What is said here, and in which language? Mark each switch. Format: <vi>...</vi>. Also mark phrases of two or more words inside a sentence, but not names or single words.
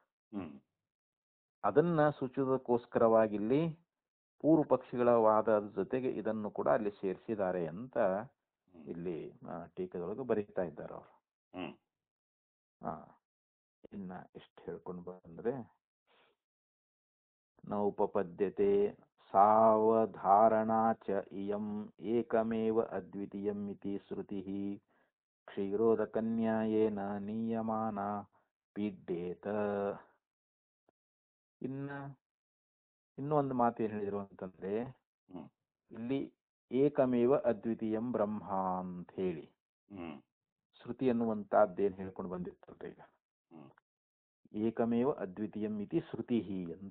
<kn>ಅದನ್ನ ಸೂಚಿಸೋದಕ್ಕೋಸ್ಕರವಾಗಿ ಇಲ್ಲಿ ಪೂರ್ವ ಪಕ್ಷಿಗಳ ವಾದದ ಜೊತೆಗೆ ಇದನ್ನು ಕೂಡ ಅಲ್ಲಿ ಸೇರಿಸಿದ್ದಾರೆ ಅಂತ ಇಲ್ಲಿ ಟೀಕದೊಳಗೆ ಬರೀತಾ ಇದ್ದಾರೆ ಅವರು. ಇನ್ನ ಎಷ್ಟು ಹೇಳ್ಕೊಂಡು ಬಂದ್ರೆ,</kn> <sa>ನೌಪಪದ್ಯತೆ ಸಾವಧಾರಣಾ ಚ ಇಯಂ ಏಕಮೇವ ಅದ್ವಿತೀಯಂ ಇತಿ ಶ್ರುತಿಃ ಕ್ಷೀರೋದಕನ್ಯಾಯೇನ ನೀಯಮಾನ ಪೀಡ್ಯೇತ.</sa> <kn>ಇನ್ನೂ ಒಂದು ಮಾತು ಏನ್ ಹೇಳಿದ್ರು ಅಂತಂದ್ರೆ, ಇಲ್ಲಿ</kn> <sa>ಏಕಮೇವ ಅದ್ವಿತೀಯಂ ಬ್ರಹ್ಮ</sa> <kn>ಅಂತ ಹೇಳಿ ಶ್ರುತಿ ಅನ್ನುವಂತದ್ದೇನು ಹೇಳ್ಕೊಂಡು ಬಂದಿರ್ತಲ್ರಿ ಈಗ,</kn> <sa>ಏಕಮೇವ ಅದ್ವಿತೀಯಂ ಇತಿ ಶ್ರುತಿ</sa> <kn>ಅಂತ.</kn>